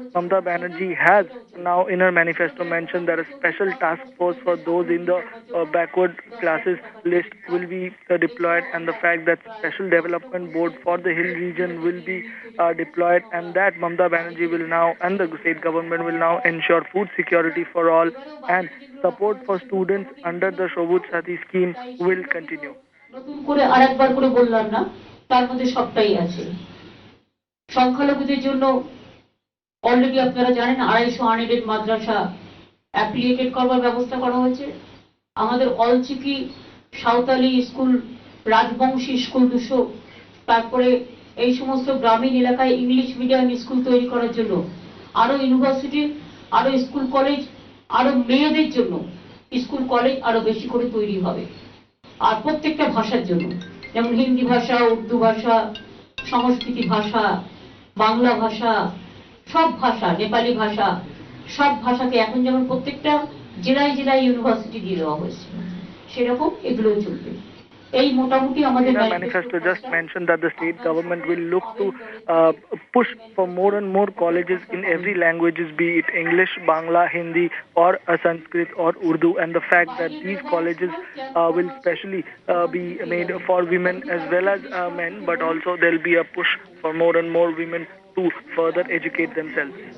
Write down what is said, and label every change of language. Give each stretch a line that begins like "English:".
English: Mamata Banerjee has now in her manifesto mentioned that a special task force for those in the backward classes list will be deployed, and the fact that special development board for the hill region will be deployed, and that Mamata Banerjee will now and the state government will now ensure food security for all, and support for students under the Shobut Sati scheme will continue.
Bangla: নতুন করে আরেকবার করে বললাম না, তার মধ্যে সবটাই আছে। সংখ্যালঘুদের জন্য অলরেডি আপনারা জানেন 250 আনএডেড মাদ্রাসা অ্যাফিলিয়েটেড করবার ব্যবস্থা করা হয়েছে। আমাদের অলচিকি, সাঁওতালি স্কুল, রাজবংশী স্কুল 200, তারপরে এই সমস্ত গ্রামীণ এলাকায় ইংলিশ মিডিয়াম স্কুল তৈরি করার জন্য আরো ইউনিভার্সিটি, আরো স্কুল কলেজ, আরো মেয়েদের জন্য স্কুল কলেজ আরো বেশি করে তৈরি হবে। আর প্রত্যেকটা ভাষার জন্য, যেমন হিন্দি ভাষা, উর্দু ভাষা, সংস্কৃতি ভাষা, বাংলা ভাষা, সব ভাষা, নেপালি ভাষা, সব ভাষাকে এখন যেমন প্রত্যেকটা জেলায় জেলায় ইউনিভার্সিটি দিয়ে দেওয়া হয়েছে, সেরকম এগুলো চলবে। এই মোটামুটি আমাদের
English: manifesto just mentioned that the state government will look to push for more and more colleges in every languages, be it English, Bangla, Hindi or Sanskrit or Urdu, and the fact that these colleges will specially be made for women as well as men, but also there will be a push for more and more women to further educate themselves.